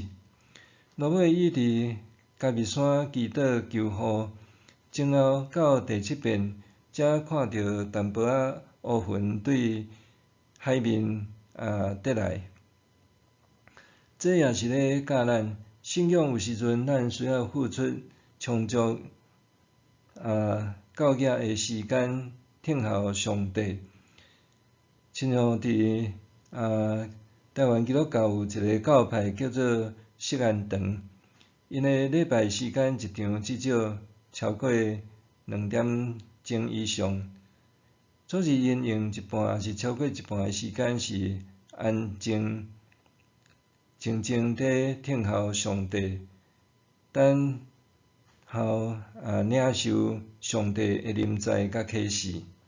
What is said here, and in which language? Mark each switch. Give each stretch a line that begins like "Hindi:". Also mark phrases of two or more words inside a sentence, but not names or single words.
Min Nan Chinese: 落尾伊伫家己山祈祷求雨，前后到第7遍，才看到淡薄仔乌云对海面跌来。这也是咧教咱，信仰有时阵咱需要付出充足够额的时间，听候上帝。亲像伫台湾基督教有一个教派叫做锡安堂，因的礼拜时间一场至少超过2点钟以上，总是因用一半也是超过一半的时间是安静、静静地听候上帝，等候领受上帝的临在甲启示。